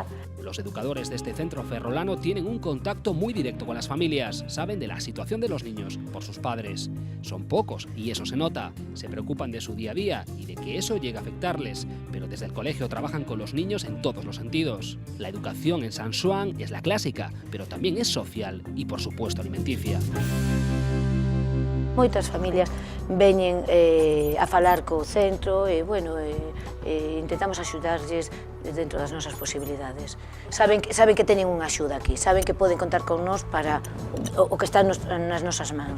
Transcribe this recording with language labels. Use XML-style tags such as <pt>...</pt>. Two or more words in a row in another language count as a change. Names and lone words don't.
<es>Los educadores de este centro ferrolano tienen un contacto muy directo con las familias, saben de la situación de los niños por sus padres. Son pocos y eso se nota, se preocupan de su día a día y de que eso llegue a afectarles, pero desde el colegio trabajan con los niños en todos los sentidos. La educación en San Xoán es la clásica, pero también es social y por supuesto alimenticia.</es> <gl>Moitas familias veñen a falar co centro e, intentamos axudarlles dentro das nosas posibilidades. Saben que teñen unha axuda aquí, saben que poden contar con nós para o que está nas nosas mans.</gl>